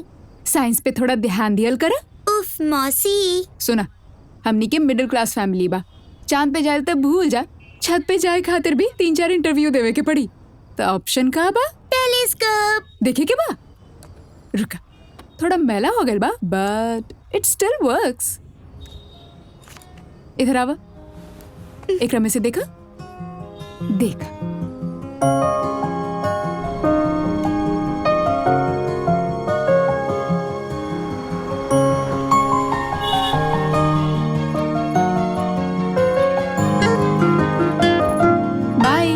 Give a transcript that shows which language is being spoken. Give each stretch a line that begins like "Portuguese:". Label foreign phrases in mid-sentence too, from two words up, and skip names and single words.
Bhojpuri: साइंस पे थोड़ा ध्यान दियल कर। उफ मौसी। सुना, हमनी के
English: middle class family
Bhojpuri: बा, चांद पे जाए तो भूल जा, छत पे जाए खातिर भी 3-4 इंटरव्यू देवे के पड़ी, तो ऑप्शन का बा? टेलीस्कोप। देखे के बा? रुका, थोड़ा मैला हो गया बा,
English: But it still works.
Bhojpuri: इधर आवा, एकरा में से देखा, देख। बाय